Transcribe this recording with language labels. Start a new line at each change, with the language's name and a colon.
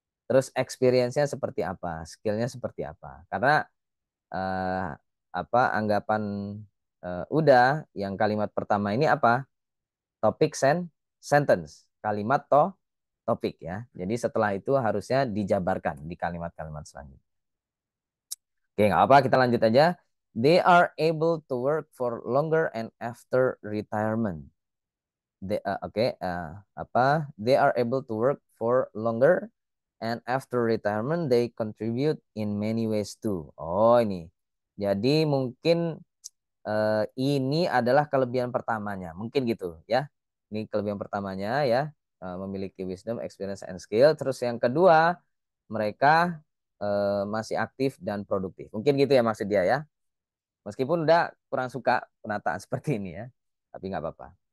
Indonesian: Terus experience-nya seperti apa, skill-nya seperti apa. Karena eh, apa anggapan udah yang kalimat pertama ini apa? Topik sentence. Kalimat topik ya. Jadi setelah itu harusnya dijabarkan di kalimat-kalimat selanjutnya. Oke, nggak apa, kita lanjut aja.
English: They are able to work for longer and after retirement. They are able to work for longer and after retirement they contribute in many ways too.
Indonesian: Oh, ini. Jadi mungkin ini adalah kelebihan pertamanya. Mungkin gitu ya. Ini kelebihan pertamanya ya. Memiliki wisdom, experience, and skill. Terus yang kedua, mereka masih aktif dan produktif. Mungkin gitu ya maksud dia ya. Meskipun udah kurang suka penataan seperti ini ya. Tapi nggak apa-apa.